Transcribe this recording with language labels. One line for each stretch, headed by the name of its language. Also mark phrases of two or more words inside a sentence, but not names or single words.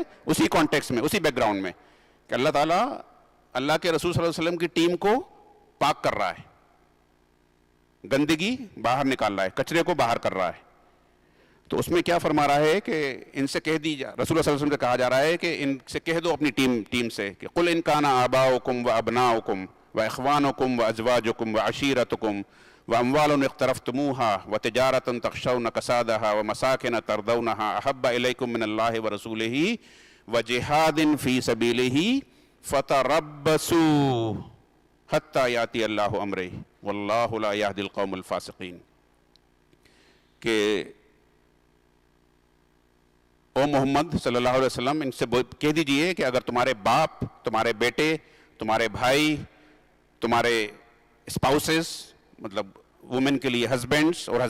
Urdu: اسی کانٹیکس میں اسی بیک گراؤنڈ میں کہ اللہ تعالیٰ اللہ کے رسول صلی اللہ علیہ وسلم کی ٹیم کو پاک کر رہا ہے گندگی باہر نکال رہا ہے کچرے کو باہر کر رہا ہے. تو اس میں کیا فرما رہا ہے کہ ان سے کہہ دی رسول اللہ صلی اللہ علیہ وسلم سے کہا جا رہا ہے کہ ان سے کہہ دو اپنی ٹیم سے کہ
Arabic: قل ان کان آباؤکم و ابناؤکم و اخوانکم و ازواجکم و عشیرتکم و اموال اقترفتموها و تجارۃ تخشون کسادها و مساکن ترضونها احب الیکم من اللہ و رسولہ و جہاد فی سبیلہ فتربصوا حتی یاتی اللہ امرہ واللہ لا یہدی القوم الفاسقین.
Urdu: کہ او محمد صلی اللہ علیہ وسلم ان سے کہہ دیجئے کہ اگر تمہارے باپ تمہارے بیٹے تمہارے بھائی تمہارے اسپاؤسز مطلب وومن کے لیے ہسبینڈس اور